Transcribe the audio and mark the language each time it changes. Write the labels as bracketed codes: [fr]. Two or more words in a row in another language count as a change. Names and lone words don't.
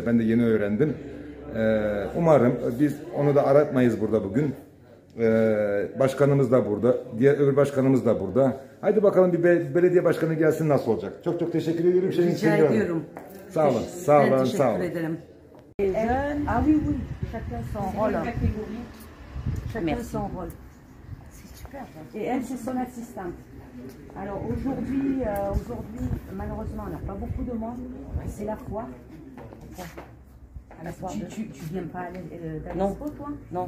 [tr] Ben de yeni öğrendim. Umarım biz onu da aratmayız burada bugün. Başkanımız da burada. Öbür başkanımız da burada. Haydi bakalım bir belediye başkanı gelsin, nasıl olacak? Çok teşekkür ediyorum. Rica ediyorum. Sağ olun. Ben teşekkür ederim. [fr] Ah oui, chacun son rôle. Chacun son rôle. C'est super. Et elle, c'est son assistante. Alors aujourd'hui, malheureusement, on n'a pas beaucoup de monde. C'est la foire. Tu viens pas à l'Expo, toi? Non.